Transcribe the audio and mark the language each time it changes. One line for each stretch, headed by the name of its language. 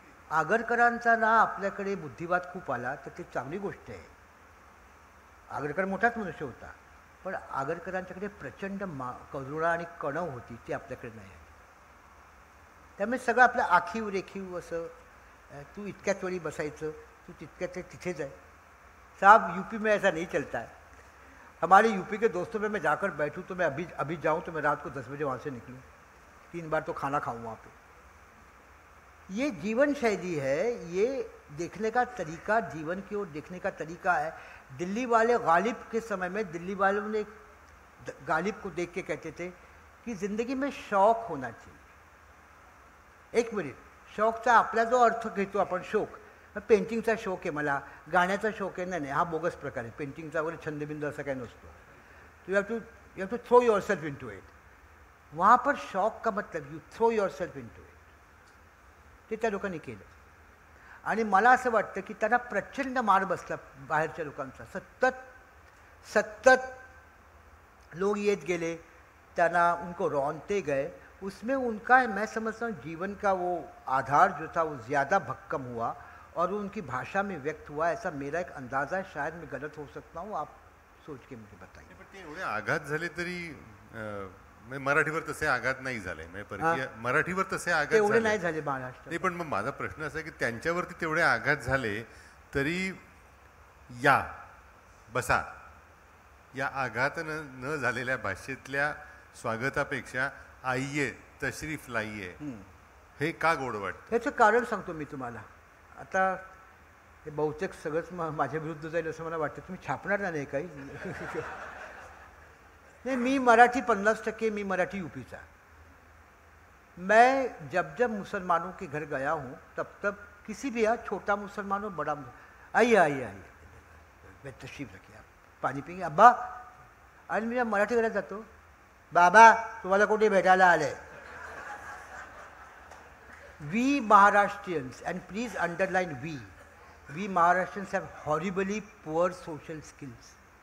Marathi: आगरकरांचा ना आपल्याकडे बुद्धिवाद खूप आला तर ते चांगली गोष्ट आहे. आगरकर मोठाच मनुष्य होता, पण आगरकरांच्याकडे प्रचंड करुणा आणि कणव होती, ती आपल्याकडे नाही आहे. त्यामुळे सगळं आपलं आखीव रेखीव असं, तू इतक्याच वेळी बसायचं, तू तितक्याच तिथेच आहे.
Hindi: साहब यूपी में ऐसा नहीं चलता है. हमारे यूपी के दोस्तों में मैं जाकर बैठूँ तो मैं अभी जाऊँ तो मैं रात को 10 बजे वहाँ से निकलूँ, 3 बार तो खाना खाऊँ वहाँ पे. ये जीवन शैली है, ये देखने का तरीका, जीवन की ओर देखने का तरीका है. दिल्ली वाले गालिब के समय में दिल्ली वालों ने गालिब को देख के कहते थे कि ज़िंदगी में शौक होना चाहिए.
Marathi: एक मिनिट, शौकचा आपला जो अर्थ घेतो आपण, शौक, पेंटिंगचा शौक आहे मला, गाण्याचा शौक आहे, नाही, हा बोगस प्रकार आहे. पेंटिंगचा वगैरे छंदबिंद असं काही नसतो.
English: You have to throw yourself into it.
Hindi: वहाँ पर शौक का मतलब
English: You throw yourself into it.
Marathi: ते त्या लोकांनी केलं. आणि मला असं वाटतं की त्यांना प्रचंड मार बसला बाहेरच्या लोकांचा. सतत लोग येत गेले, त्यांना
Hindi: उनको रौनते गए. उसमें उनका, मैं समझता हूँ, जीवन का वो आधार जो था वो ज़्यादा भक्कम हुआ और उनकी भाषा में व्यक्त हुआ. ऐसा मेरा एक अंदाज़ा है, शायद मैं गलत हो सकता हूँ, आप सोच के मुझे बताइए.
Marathi: पण ते एवढे आघात झाले तरी मराठीवर तसे आघात नाही झाले, मराठीवर तसे आघात एवढे नाही झाले महाराष्ट्र. नाही, पण मग माझा प्रश्न असा आहे की त्यांच्यावरती तेवढे आघात झाले तरी या बसा या आघात न झालेल्या भाषेतल्या स्वागतापेक्षा
Hindi: आइये तशरीफ लाइये
Marathi: हे का गोड वाटतं? याचं कारण सांगतो मी तुम्हाला. आता हे बहुतेक सगळंच माझ्या विरुद्ध जाईल असं मला वाटतं. तुम्ही छापणार नाही काही.
Hindi: नहीं,
Marathi: मी मराठी
Hindi: 50%, मैं मराठी यूपी का. मैं जब मुसलमानों के घर गया हूँ तब किसी भी, छोटा मुसलमान हो बड़ा, आइए मैं तशरीफ रखिए, आप पानी पिंगे अब्बा.
Marathi: आणि मी मराठी घरात जातो, बाबा तुम्हाला कुठे भेटायला आले.
English: We Maharashtrians, and please underline we Maharashtrians have horribly poor social skills.